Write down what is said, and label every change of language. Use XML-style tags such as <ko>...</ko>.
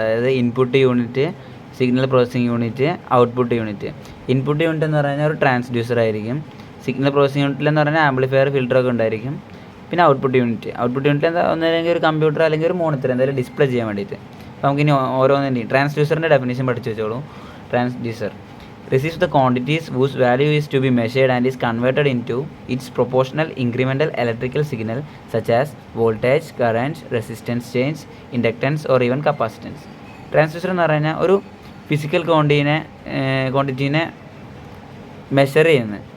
<ml>അതായത് input unit, signal processing unit, output unit. Input unit എന്ന് പറഞ്ഞു കഴിഞ്ഞാൽ ഒരു ട്രാൻസ്ഡ്യൂസർ ആയിരിക്കും. സിഗ്നൽ പ്രോസസ്സിംഗ് യൂണിറ്റിലെന്ന് പറഞ്ഞാൽ ആംപ്ലിഫയർ, ഫിൽറ്ററൊക്കെ ഉണ്ടായിരിക്കും. പിന്നെ ഔട്ട്പുട്ട് യൂണിറ്റ് എന്താ, ഒന്നല്ലെങ്കിൽ ഒരു കമ്പ്യൂട്ടർ അല്ലെങ്കിൽ ഒരു മോണിറ്റർ എന്തായാലും ഡിസ്പ്ലേ ചെയ്യാൻ വേണ്ടിയിട്ട്. അപ്പോൾ നമുക്കിനി ഓരോന്നിൻ്റെയും ട്രാൻസ്ഡ്യൂസറിൻ്റെ ഡെഫിനേഷൻ പഠിച്ചു വെച്ചോളൂ.</ml> <en>Transducer receives the quantities whose value is to be measured and is converted into its proportional incremental electrical signal such as voltage, current, resistance change, inductance or even capacitance.</en> <ml>Transducer എന്ന് പറഞ്ഞാൽ ഒരു physical ക്വാണ്ടിറ്റീനെ measure ചെയ്യുന്നത്.</ml>